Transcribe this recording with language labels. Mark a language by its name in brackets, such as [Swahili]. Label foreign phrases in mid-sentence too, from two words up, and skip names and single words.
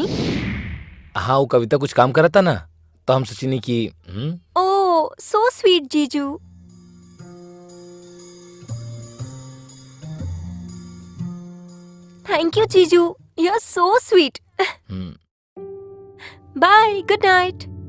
[Hindi] हाँ, वो कविता कुछ काम करा था ना, तो हम सोचिनी कि [English] Oh, so sweet जीजू। Thank you जीजू, you are so sweet. Bye, good night.